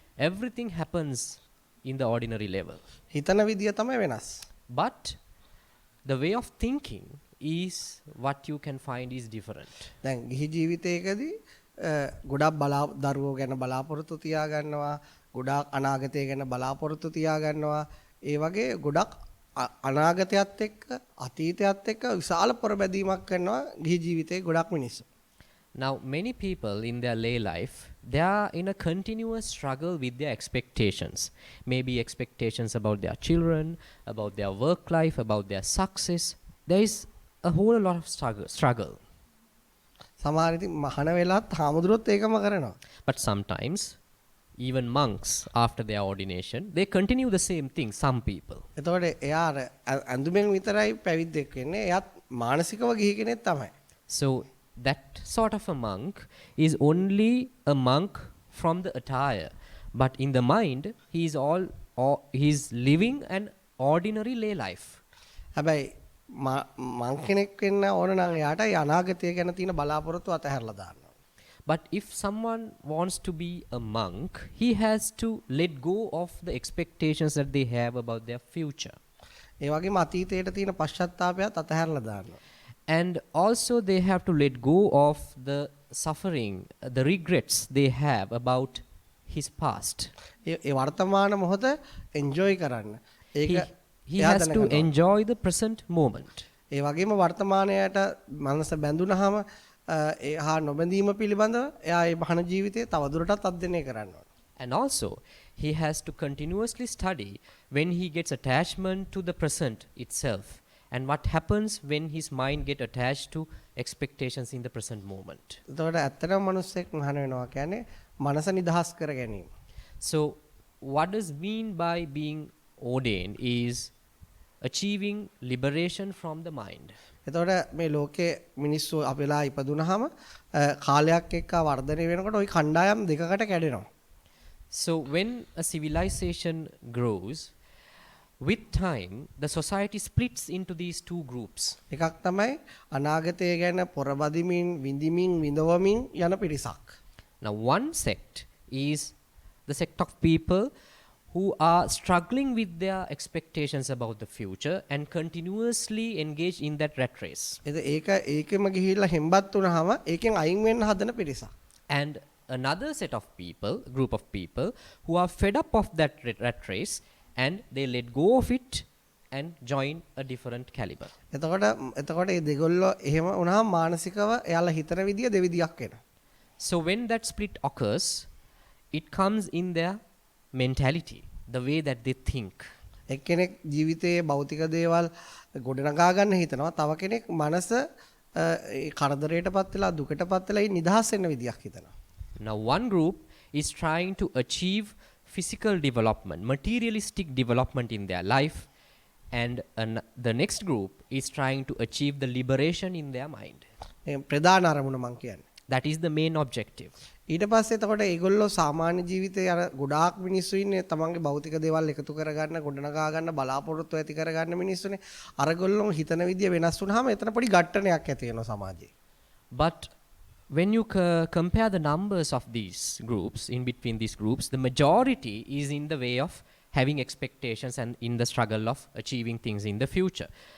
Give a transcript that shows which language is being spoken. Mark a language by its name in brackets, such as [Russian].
[English] Everything happens in the ordinary level. [Sinhala] හිතන විදිය තමයි වෙනස්. [English] But the way of thinking is what you can find is different. [Sinhala] දැන් ගිහි ජීවිතයකදී ගොඩක් දරුවෝ ගැන බලාපොරොත්තු තියා ගන්නවා, ගොඩක් අනාගතය ගැන බලාපොරොත්තු තියා ගන්නවා. ඒ වගේ ගොඩක් අනාගතයත් එක්ක අතීතයත් එක්ක විශාල පොරබැදීමක් කරනවා ගිහි ජීවිතේ ගොඩක් මිනිස්සු. [English] Now many people in their lay life, they are in a continuous struggle with their expectations. Maybe expectations about their children, about their work life, about their success. There is a whole lot of struggle. [Sinhala] සමහර ඉතින් මහාන වෙලාවත් හාමුදුරුවොත් ඒකම කරනවා. [English] But sometimes even monks after their ordination, they continue the same thing, some people. [Sinhala] එතකොට එයා ඇඳුමෙන් විතරයි පැවිද්දෙක් වෙන්නේ. එයාත් මානසිකව ගිහි කෙනෙක් තමයි. [English] So that sort of a monk is only a monk from the attire, but in the mind he is living an ordinary lay life. [Sinhala] හැබැයි මං කෙනෙක් වෙන්න ඕන නම් එයාට අනාගතය ගැන තියෙන බලාපොරොත්තු අතහැරලා දාන්න. [English] But if someone wants to be a monk, he has to let go of the expectations that they have about their future. [Sinhala] ඒ වගේම අතීතයට තියෙන පශ්චාත්තාපයත් අතහැරලා දානවා. [English] And also they have to let go of the suffering, the regrets they have about his past. [Sinhala] ඒ වර්තමාන මොහොත enjoy කරන්න. ඒක [English] He [Sinhala] එයා [English] has to [Sinhala] දැනගන්නවා. [English] enjoy the present moment. [Sinhala] ඒ වගේම වර්තමානයට මනස බැඳුනහම ඒ හා නොබැඳීම පිළිබඳව එයා ඒ භන ජීවිතේ තවදුරටත් අධ්‍යයනය කරන්න ඕන. [English] And also, he has to continuously study when he gets attachment to the present itself and what happens when his mind get attached to expectations in the present moment. [Sinhala] එතකොට ඇත්තටම මිනිස්සෙක් මහාන වෙනවා කියන්නේ මනස නිදහස් කර ගැනීම. [English] So, what does mean by being ordained is achieving liberation from the mind. [Sinhala] එතකොට මේ ලෝකේ මිනිස්සු අපෙලා ඉපදුනහම කාලයක් එක්ක වර්ධනය වෙනකොට ওই කණ්ඩායම් දෙකකට කැඩෙනවා. [English] So, when a civilization grows, with time, the society splits into these two groups. [Sinhala] එකක් තමයි අනාගතය ගැන පොරබදිමින් විඳිමින් විඳවමින් යන පිරිසක්. [English] Now, one sect is the sect of people who are struggling with their expectations about the future and continuously engage in that rat race. [Sinhala] ඒකෙම ගිහිල්ලා හෙම්බත් වුනහම ඒකෙන් අයින් වෙන්න හදන පිරිසක්. [English] And another set of people, group of people, who are fed up of that rat race and they let go of it and join a different caliber. [Sinhala] එතකොට මේ දෙගොල්ලෝ එහෙම වුණාම මානසිකව එයාලා හිතන විදිය දෙවිදියක් වෙනවා. [English] So when that split occurs, it comes in their mentality, the way that they think. [Sinhala] එක්කෙනෙක් ජීවිතයේ භෞතික දේවල් ගොඩනගා ගන්න හිතනවා. තව කෙනෙක් මනස ඒ කරදරයටපත් වෙලා දුකටපත් වෙලා නිදහස් වෙන්න විදියක් හිතනවා. [English] Now one group is trying to achieve physical development, materialistic development in their life, and the next group is trying to achieve the liberation in their mind. [Sinhala] ප්‍රධාන අරමුණ මං කියන්නේ. [English] That is the main objective. [Sinhala] ඊට පස්සේ එතකොට ඒගොල්ලෝ සාමාන්‍ය ජීවිතේ අර ගොඩාක් මිනිස්සු ඉන්නේ තමන්ගේ භෞතික දේවල් එකතු කරගන්න ගොඩනගා ගන්න බලාපොරොත්තු ඇති කරගන්න මිනිස්සුනේ. අරගොල්ලෝ හිතන විදිය වෙනස් වුනහම එතන පොඩි ගැට්ටනයක් ඇති වෙනවා සමාජයේ. [English] But when you compare the numbers of these groups, in between these groups, the majority is in the way of having expectations and in the struggle of achieving things in the future.